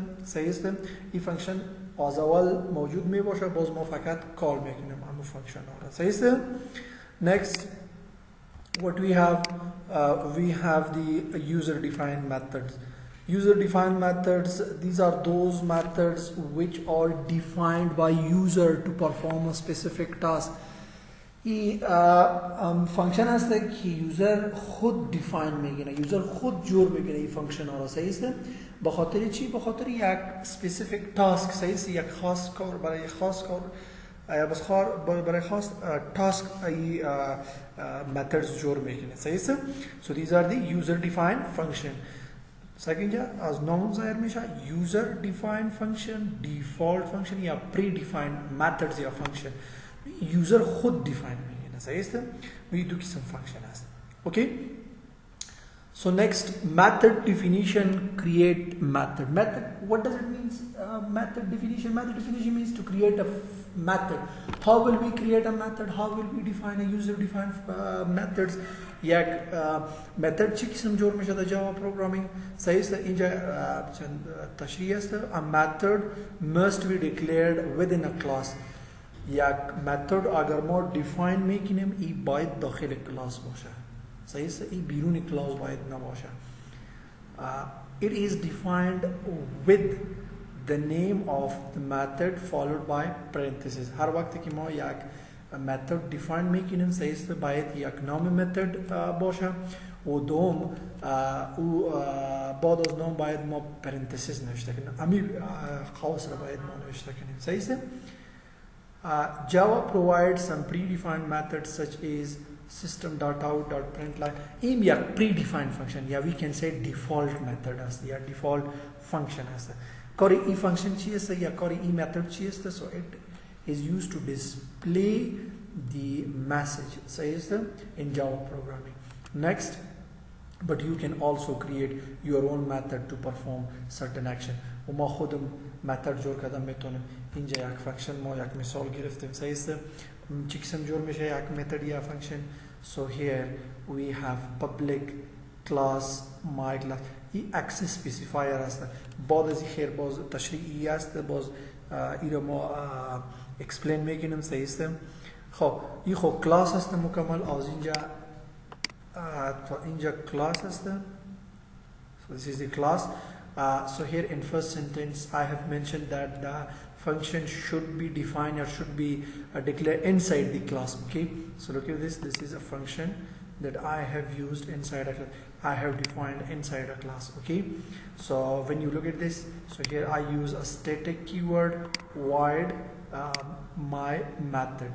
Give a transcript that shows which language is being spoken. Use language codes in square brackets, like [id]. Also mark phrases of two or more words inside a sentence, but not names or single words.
[fa] صحیح است؟ این فانکشن از اول موجود می باشه باز ما فقط کال میکنیم همون فانکشن را. صحیح است؟ [en] Next what we have the user defined methods. User defined methods, these are those methods which are defined by user to perform a specific task. [fa] این فانکشن هست که یوزر خود دیفاین میگیره، یوزر خود جور میگیره این فانکشن ها را. صحیح است؟ به خاطر چی؟ به خاطر یک اسپسیفیک تاسک. صحیح است؟ یک خاص کار برای خاص کار برای خاص تاسک ای methods جور میکنه. صحیح است؟ [en] So these are the user defined function. Second [fa] از نام ظاهر میشه [en] user defined function, default function یا predefined methods یا function. [fa] یوزر خود دیفاین میگیره. صحیح است؟ می دو قسم فانکشن هست. اوکی؟ [en] So next, method definition, create method. Method, what does it mean? Method definition. Method definition means to create a method. How will we create a method? How will we define a user defined methods? [fa] یک method چی قسم جور میشه در جاوا پروگرامینگ؟ صحیح است؟ اینجا چند تشریح است. [en] A method must be declared within a class. [fa] یک متد اگر ما دیفاین میکنیم ای باید داخل کلاس باشه. صحیح است؟ ای بیرون کلاس باید نباشه. [en] It is defined with the name of the method followed by parentheses. [fa] هر وقتی که ما یک متد دیفاین میکنیم صحیح است باید یک نام متد باشه و دوم او بعد از نام باید ما پرانتزیس نوشته کنیم. امی خاص را باید ما نوشته کنیم. صحیح است؟ [en] Java provides some predefined methods such as system.out.println. [fa] این یک [en] predefined function [fa] یا [en] we can say default method [fa] است یا [en] default function [fa] است. کاری این function چی است یا کاری این method چی است؟ [en] So it is used to display the message. [fa] صحیح است؟ [en] In Java programming. Next, but you can also create your own method to perform certain action. [fa] و ما خودم method جور کردم میتونیم. اینجا یک فانکشن ما یک مثال گرفتیم. صحیح است؟ چی قسم جور میشه یک متد یا فانکشن؟ [en] So here we have public class my class. [fa] این [en] access specifier [fa] است. بعد از این باز تشریحی است باز این رو ما explain میکنیم. صحیح است؟ خب این خب کلاس هست مکمل از اینجا تا اینجا کلاس هست. [en] So this is the class. So here in first sentence I have mentioned that the function should be defined or should be declared inside the class. Okay, so look at this. This is a function that I have used inside a class. I have defined inside a class. Okay, so when you look at this, so here I use a static keyword void my method.